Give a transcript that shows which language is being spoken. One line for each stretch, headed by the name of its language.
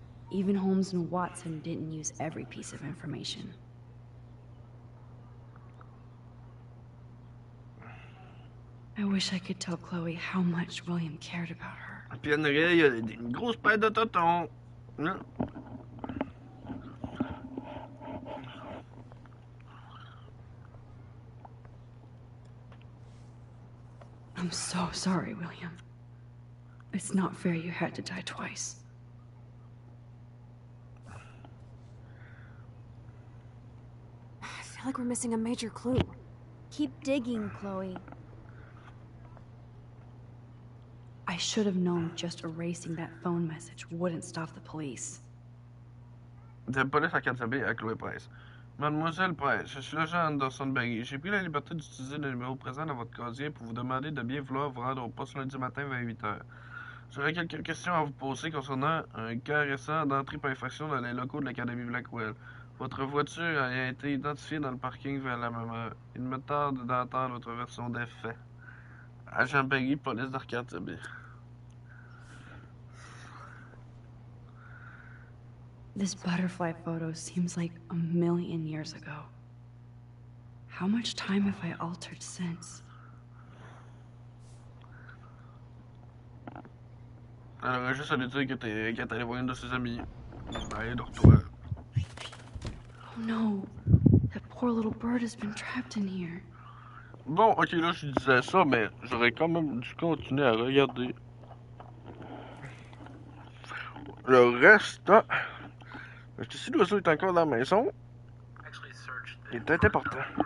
English: Even Holmes and Watson didn't use every piece of information. I wish I could tell Chloe how much William cared about her.
French: Puis en arrière, il y a une grosse paire de totons. Hein?
English: I'm so sorry, William. It's not fair you had to die twice. I feel like we're missing a major clue. Keep digging, Chloe. I should have known just erasing that phone message wouldn't stop the police.
French: La police a cantabé à Chloé Price. Mademoiselle Price, je suis l'agent Anderson Berry. J'ai pris la liberté d'utiliser le numéro présent dans votre casier pour vous demander de bien vouloir vous rendre au poste lundi matin vers 8h. J'aurais quelques questions à vous poser concernant un cas récent d'entrée par infraction dans les locaux de l'Académie Blackwell. Votre voiture a été identifiée dans le parking vers la même heure. Il me tarde d'entendre votre version des faits. Agent Berry, police d'Arcatibé.
English: This butterfly photo seems like a million years ago. How much time have I altered since?
French: Alors, juste à lui dire qu'elle est allée voir une de ses amies. Allez, dors-toi.
English: Oh no, that poor little bird has been trapped in here.
French: Bon, ok, là, je disais ça, mais j'aurais quand même dû continuer à regarder. Le reste, si l'oiseau est encore dans la maison, il est important.